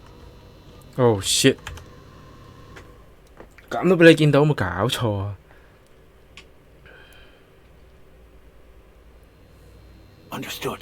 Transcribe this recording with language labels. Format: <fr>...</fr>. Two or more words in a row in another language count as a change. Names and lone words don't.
<en>Oh shit！</en> <yue>咁都俾你見到，有冇搞錯啊？</yue> <en>Understood.</en>